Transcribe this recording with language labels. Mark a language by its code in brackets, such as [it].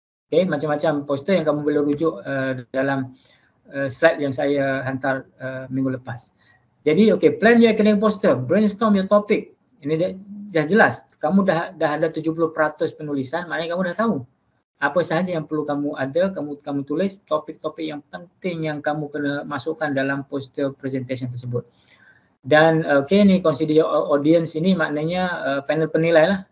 [ms] Okay, macam-macam poster yang kamu boleh rujuk dalam slide yang saya hantar minggu lepas. [en] Jadi plan your academic poster, brainstorm your topic. [ms] Ini dah jelas. Kamu dah ada 70% penulisan, maknanya kamu dah tahu apa sahaja yang perlu kamu ada, kamu tulis topik-topik yang penting yang kamu kena masukkan dalam poster presentation tersebut. Dan ni [en] consider your audience [ms] ini maknanya panel penilai lah.